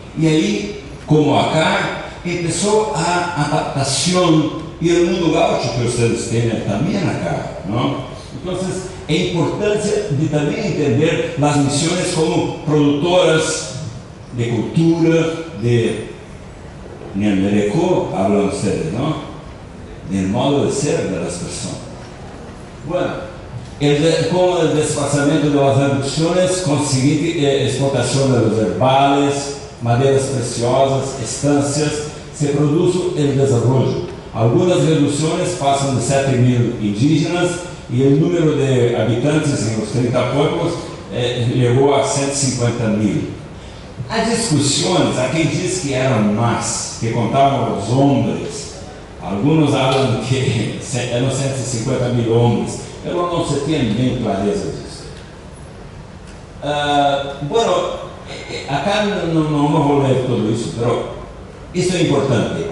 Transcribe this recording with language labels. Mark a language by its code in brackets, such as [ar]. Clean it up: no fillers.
[pt] E aí, como acá, começou a adaptação, e o mundo gaúcho que vocês têm também acá, não? Entonces, a importância de também entender as missões como produtoras de cultura, de Nyandereco, [es] hablan ustedes, ¿no? Del modo de ser de las personas. Bueno, con el desplazamiento de las reducciones, conseguir exportación de los herbales, maderas preciosas, estancias, se produce el desarrollo. Algunas reducciones pasan de 7.000 indígenas y el número de habitantes en los 30 pueblos llegó a 150.000. [pt] Há discussões, há quem diz que eram mais, que contavam os homens. Alguns falam que eram 150.000 homens. Eu não se tem bem clareza disso. Bueno, acá não vou ler tudo isso, mas isso é importante.